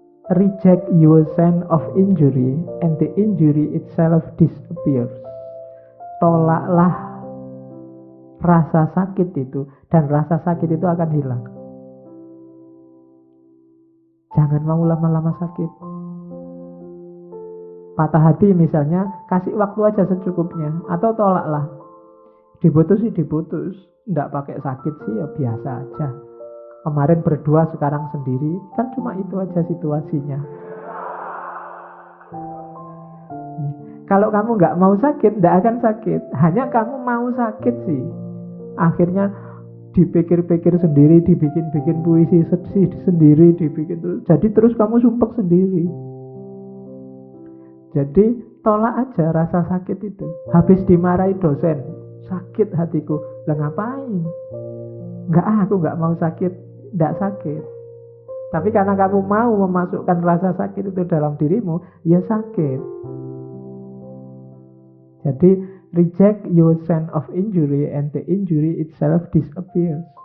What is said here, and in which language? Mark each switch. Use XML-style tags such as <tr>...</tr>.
<en>Reject your sense of injury and the injury itself disappears.</en> <id>Tolaklah rasa sakit itu, dan rasa sakit itu akan hilang. Jangan mau lama-lama sakit. Patah hati misalnya, kasih waktu aja secukupnya. Atau tolaklah. Diputus sih diputus, nggak pakai sakit sih ya biasa aja. Kemarin berdua, sekarang sendiri. Kan cuma itu aja situasinya. Kalau kamu nggak mau sakit, nggak akan sakit. Hanya kamu mau sakit sih. Akhirnya dipikir-pikir sendiri, dibikin-bikin puisi sedih sendiri, dibikin terus. Jadi terus kamu sumpek sendiri. Jadi tolak aja rasa sakit itu. Habis dimarahi dosen, sakit hatiku. Lah ngapain? Aku nggak mau sakit. Tidak sakit. Tapi karena kamu mau memasukkan rasa sakit itu dalam dirimu, ya sakit. Jadi</id> <en>reject your sense of injury and the injury itself disappears.</en>